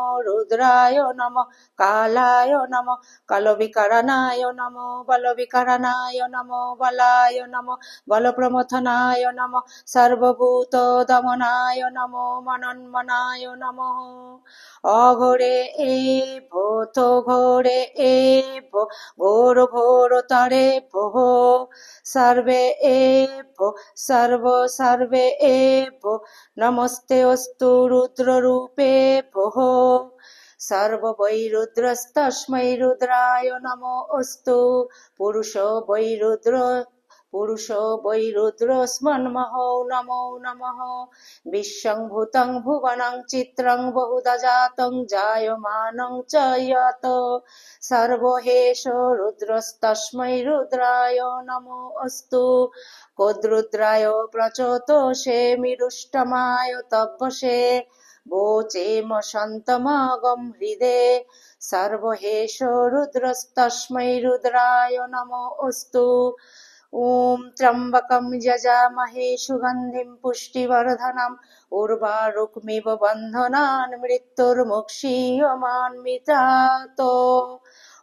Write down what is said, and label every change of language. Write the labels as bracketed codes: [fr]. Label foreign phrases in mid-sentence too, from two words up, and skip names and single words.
[sa] রুদ্রায় নমঃ। কালায় নমঃ। কালবিকরণায় নমঃ। বলবিকরণায় নমঃ। বলায় নমঃ। বলপ্রমথনায় নমঃ। সর্বভূত দমনায় নমঃ। মনন্মনায় নমঃ। অঘোরে ভূত ঘোরে ভো ঘোর ঘোরতরে ভোঃ। সর্বে ভো সর্ব সর্বে ভো। নমস্তে অস্তু রুদ্ররূপে ভোঃ। সর্ব বৈ রুদ্রস্তস্मै রুদ্রায় নমো অস্তু। পুরুষো বৈ রুদ্রস্মন্মহো নমো নমঃ। বিশ্বং ভূতং ভুবনং চিত্রং বহুধা জাতং জায়মানং চ ইয়ত। সর্বহেষ রুদ্রস্তস্मै রুদ্রায় নমো অস্তু। কোদ্রুদ্রায় প্রচোতসে মিরুষ্টমায় তপসে वोचेम शान्तमागम हृदे। सर्वहेष रुद्रस्तस्मै रुद्राय नमो अस्तु। ॐ त्र्यम्बकं यजामहे सुगन्धिं पुष्टिवर्धनम् उर्वारुकमिव बन्धनान् मृत्युर्मुक्षीयमामृतात्।